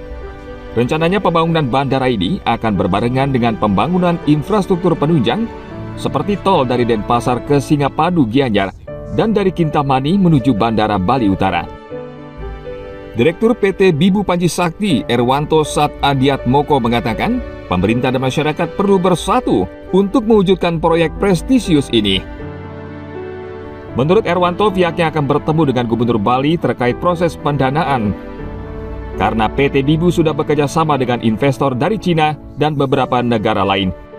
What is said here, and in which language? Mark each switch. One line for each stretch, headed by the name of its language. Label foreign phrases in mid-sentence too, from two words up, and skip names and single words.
Indonesian: Rencananya pembangunan bandara ini akan berbarengan dengan pembangunan infrastruktur penunjang seperti tol dari Denpasar ke Singapadu Gianyar dan dari Kintamani menuju Bandara Bali Utara. Direktur PT Bibu Panji Sakti Erwanto Sat Adiatmoko mengatakan, pemerintah dan masyarakat perlu bersatu untuk mewujudkan proyek prestisius ini. Menurut Erwanto, pihaknya akan bertemu dengan Gubernur Bali terkait proses pendanaan. Karena PT Bibu sudah bekerja sama dengan investor dari Cina dan beberapa negara lain.